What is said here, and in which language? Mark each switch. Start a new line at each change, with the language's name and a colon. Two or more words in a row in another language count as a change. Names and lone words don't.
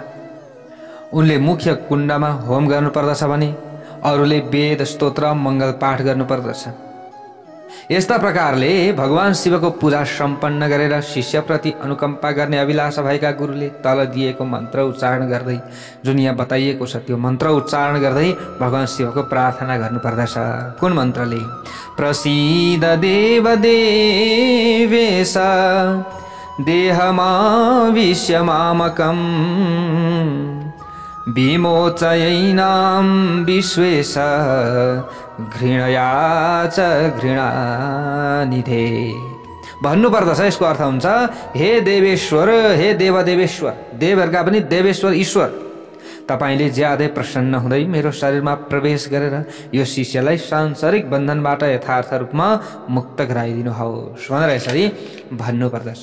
Nepali: उनले मुख्य कुण्डमा होम गर्नुपर्दछ भने अरूले वेद स्तोत्र मङ्गल पाठ गर्नुपर्दछ। यस्ता प्रकारले भगवान शिवको पूजा सम्पन्न गरेर शिष्यप्रति अनुकम्पा गर्ने अभिलाषा भएका गुरुले तल दिएको मन्त्र उच्चारण गर्दै, जुन यहाँ बताइएको छ त्यो मन्त्र उच्चारण गर्दै भगवान शिवको प्रार्थना गर्नुपर्दछ। कुन मन्त्रले?
Sanskrit: प्रसीद देव देवेश देहमाविश्य मामकम् विमोचयैनां विश्वेश घृणया च घृणानिधे।
Nepali: भन्नुपर्दछ। यसको अर्थ हुन्छ, हे देवेश्वर, हे देवदेवेश्वर, देवहरूका पनि देवेश्वर ईश्वर, तपाईँले ज्यादै प्रसन्न हुँदै मेरो शरीरमा प्रवेश गरेर यो शिष्यलाई सांसारिक बन्धनबाट यथार्थ रूपमा मुक्त गराइदिनुहोस् भनेर यसरी भन्नुपर्दछ।